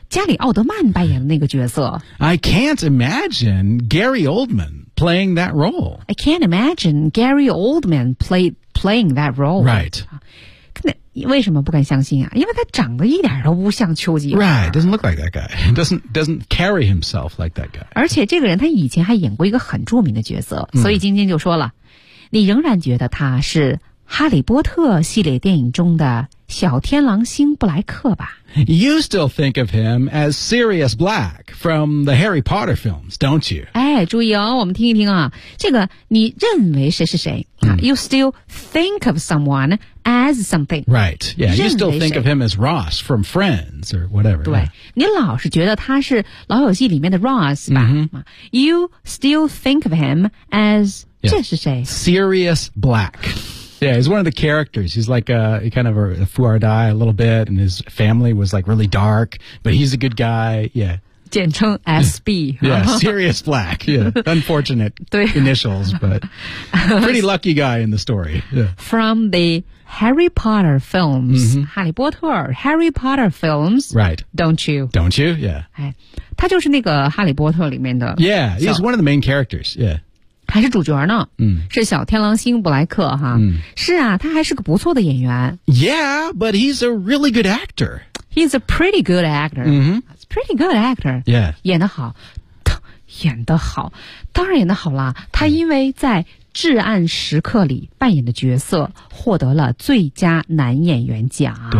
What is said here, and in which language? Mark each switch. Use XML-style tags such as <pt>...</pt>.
<zh>加里奥德曼扮演的那个角色</zh> <en>，I can't imagine Gary Oldman playing that role. I can't imagine Gary Oldman playing that role. Right.</en> <zh>那为什么不敢相信啊？因为他长得一点都不像丘吉尔。</zh> <en>Right. Doesn't look like that guy. Doesn't carry himself like that guy.</en> <zh>而且这个人他以前还演过一个很著名的角色，所以晶晶就说了，你仍然觉得他是《哈利波特》系列电影中的。小天狼星布莱克吧</zh> <en>You still think of him as Sirius Black from the Harry Potter films, don't you?</en> <zh>哎，注意哦，我们听一听啊，这个你认为谁是谁？</zh> <en>You still think of someone as something. Right. Yeah. You still think of him as Ross from Friends or whatever.</en> <zh>对、</zh> <en>yeah.</en> <zh>你老是觉得他是老友记里面的 Ross 吧、 mm-hmm.</zh> <en>You still think of him as、 yeah.</en> <zh>这是谁</zh> <en>Sirius Black. Yeah. He's one of the characters. He's like a kind of a fuardai a little bit. And his family was like really dark. But he's a good guy. Yeah.</en> <zh>简称 SB</zh> <en>Yeah, Sirius Black Yeah, unfortunate</en> <zh>对</zh> <en>initials But pretty lucky guy in the story、yeah. From the Harry Potter films、 mm-hmm.</en> <zh>哈利波特</zh> <en>Harry Potter films Right Don't you? Don't you? Yeah、</en> <zh>哎、他就是那个哈利波特里面的</zh> <en>Yeah, he's one of the main characters Yeah</en> <zh>还是主角呢、嗯、是小天狼星布莱克哈、嗯、是啊他还是个不错的演员</zh> <en>Yeah, but he's a really good actor He's a pretty good actor、 mm-hmm. He's a pretty good actor Yeah</en> <zh>演得好演得好当然演得好啦他因为在至暗时刻里扮演的角色获得了最佳男演员奖</zh>